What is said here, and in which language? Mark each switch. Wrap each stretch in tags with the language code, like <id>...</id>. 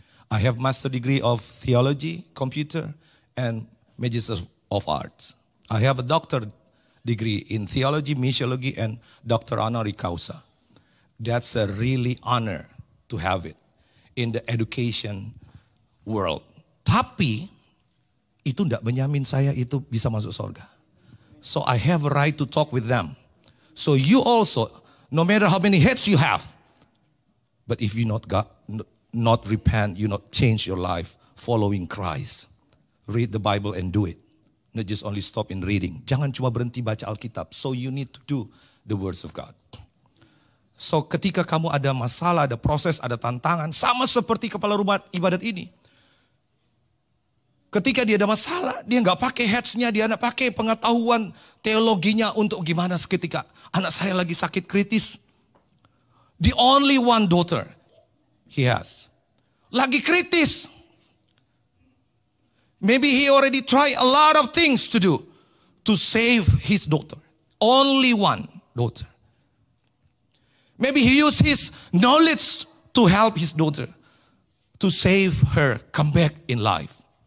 <en>I have master degree of theology, computer, and magister of arts. I have a doctor degree in theology, missiology, and doctor honoris causa. That's a really honor to have it in the education world.</en> <id>Tapi itu tidak menjamin saya itu bisa masuk surga.</id> <en>So I have a right to talk with them. So you also, no matter how many heads you have, but if you not repent, you not change your life following Christ, read the Bible and do it. Not just only stop in reading.</en> <id>Jangan cuma berhenti baca Alkitab.</id> <en>So you need to do the words of God.</en> <id>So ketika kamu ada masalah, ada proses, ada tantangan, sama seperti kepala rumah ibadat ini. Ketika dia ada masalah, dia nggak pakai heads-nya, dia nggak pakai pengetahuan teologinya untuk gimana seketika anak saya lagi sakit kritis.</id> <en>The only one daughter he has.</en> <id>Lagi kritis.</id> <en>Maybe he already tried a lot of things to do to save his daughter. Only one daughter. Maybe he used his knowledge to help his daughter to save her, come back in life.</en>